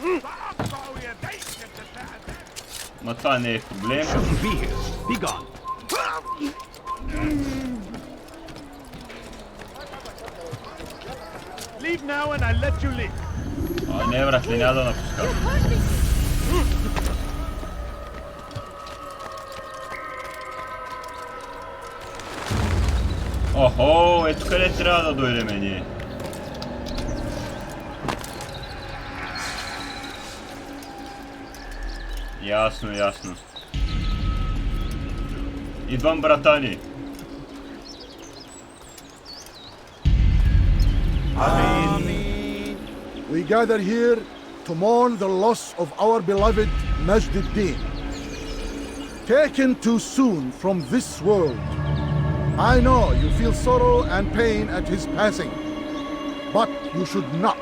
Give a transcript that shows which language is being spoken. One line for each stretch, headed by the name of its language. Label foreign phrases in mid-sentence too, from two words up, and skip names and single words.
Bulgarian: Ма това не е проблем.
English: Leave now and I'll let you live.
Bulgarian: Не, братле, няма да напускам. Охо, ето къде трябва да дойдем ние. Ясно, ясно. Идвам, братани.
English: We gather here to mourn the loss of our beloved Majd-ud-Din. Taken too soon from this world. I know you feel sorrow and pain at his passing, but you should not.